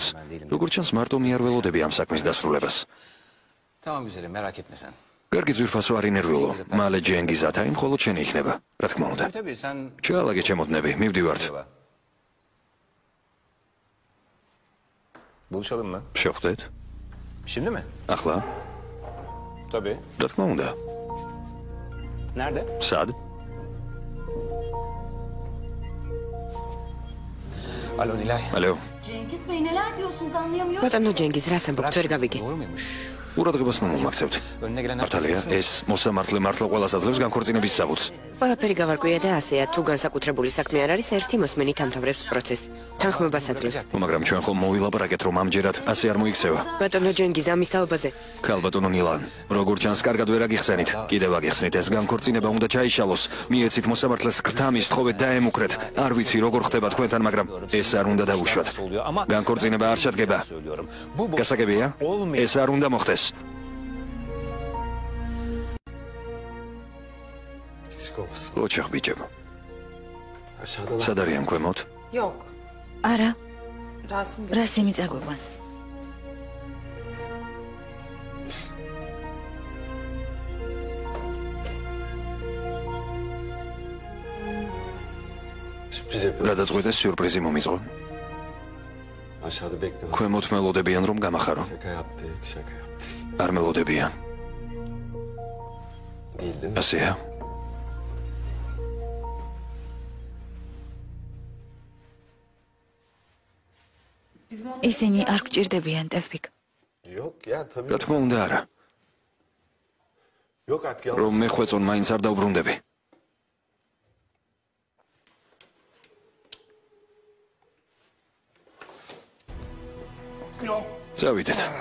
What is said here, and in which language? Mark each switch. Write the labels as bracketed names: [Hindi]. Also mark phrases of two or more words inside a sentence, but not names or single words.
[Georgian] როგორც ჩანს, მარტო მე არ ველოდები ამ საქმის დასრულებას. [Turkish] Tamam güzelim merak etme sen. [Georgian] კარგი ძვირფასო არ ინერვიულო. მალე ჯენგიზ ათაიმ მხოლოდ შენი იქნება. რა თქმა უნდა. [Turkish] Tabii sen [Georgian] ჩაალაგე ჩემოდნები, მივდივართ. [Turkish] Buluşalım mı? [Georgian] შევხვდეთ? [Turkish] Şimdi mi? [Georgian] ახლა? [Turkish] Tabii. [Georgian] რა თქმა უნდა. [Turkish] Nerede? [Georgian] სად? [Turkish] Alo Nilay. [Georgian] ალო. [Turkish] Cengiz Bey neler diyorsunuz anlayamıyorum. [Georgian] ბატონო ჯენგიზ რას ამბობთ ვერ გავიგე. [Turkish] Doğru muymuş? [Georgian] ყურადღებას მომაქცევთ. [Turkish] Önüne gelen [Georgian] მართალია, ეს მოსამართლე მართლა ყველას აძლევს განქორწინების საბუთს. ყველაფერი გავარკვია და ასეა თუ განსაკუთრებული საქმე არ არის ერთი მოსმენი თამთავრებს პროცესს. თანხმობას აძლევს. მაგრამ ჩვენ ხომ მოვილაპარაკეთ, რომ ამჯერად ასე არ მოიქცევა. ბატონო ჯენგიზ ამის თაობაზე. ქალბატონო ნილან, როგორ ჩანს, კარგად ვერ აგიხსენით. კიდევ აგიხსნით, ეს განქორწინება უნდა ჩაიშალოს. მიეცით მოსამართლეს გრთამის თხოვეთ დაემუქრეთ. არ ვიცი როგორ ხდება თქვენთან, მაგრამ ეს არ უნდა დავუშვათ. განქორწინება არ შედგება. [Turkish] söylüyorum. Bu [Georgian] გასაგებია? [Turkish] olmuyor. [Georgian] ეს არ უნდა მოხდეს. [Turkish] Eksik olmasın. [Georgian] ოჩახ ბიჭებო. [Turkish] Aşağıdalar. [Georgian] სად არიან ქვემოთ? არა. რასიმი წაგვიყვანს. [Turkish] Sürpriz yapıyorum. [Georgian] გადაწყვეტეს სიურპრიზი მომიწყო. [Turkish] Aşağıda bekliyorlar. [Georgian] ქვემოთ მელოდებიან რომ გამახარო. [Turkish] Şaka yaptık, şaka yaptık. [Georgian] არ მელოდებიან. [Turkish] Değil değil mi? [Georgian] ასეა. ისინი არ გჭირდებიან, ტევფიკ. [Turkish] Yok ya tabii. [Georgian] რა თქმა უნდა არა. [Turkish] Yok artık [Georgian] რომ [Turkish] yalnız. [Georgian] მე ხვეწონ მაინც არ დავბრუნდები. წავიდეთ.